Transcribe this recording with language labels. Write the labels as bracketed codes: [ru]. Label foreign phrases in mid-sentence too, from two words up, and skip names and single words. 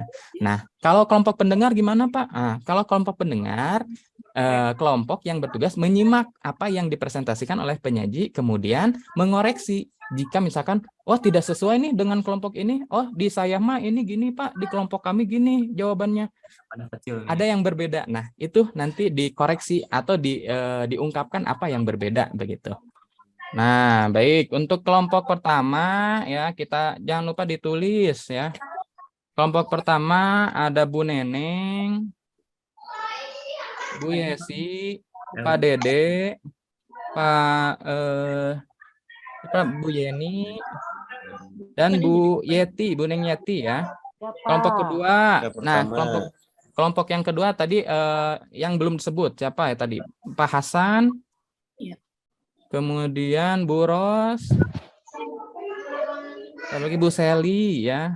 [id] Nah, kalau kelompok pendengar gimana, Pak? Kalau kelompok pendengar kelompok yang bertugas menyimak apa yang dipresentasikan oleh penyaji, kemudian mengoreksi jika misalkan, oh tidak sesuai nih dengan kelompok ini, oh di saya mah ini gini Pak, di kelompok kami gini jawabannya. Ada yang berbeda. Nah itu nanti dikoreksi atau diungkapkan apa yang berbeda begitu. Nah baik, untuk kelompok pertama ya kita jangan lupa ditulis ya. Kelompok pertama ada Bu Neneng, Bu Yesi, Pak Dede, Bu Yeni, dan Bu Yeti, Bu Neng Yeti ya. Kelompok kedua, nah kelompok yang kedua tadi yang belum disebut siapa ya tadi? Pak Hasan, kemudian Bu Ros, siapa lagi Bu Seli ya.